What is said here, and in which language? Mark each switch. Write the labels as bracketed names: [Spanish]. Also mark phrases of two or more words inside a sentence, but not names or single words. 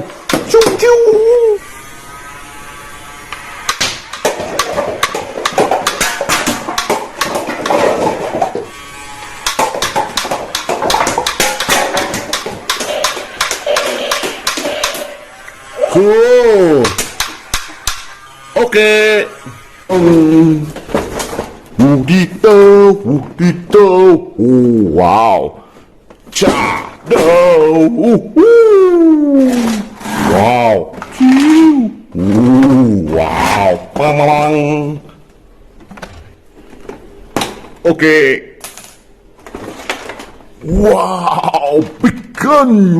[English] Choo. Cool. Okay. Wudito. Oh, wow. Cha. Wow. Wow. Bang, bang, bang. Okay. Wow. Big gun.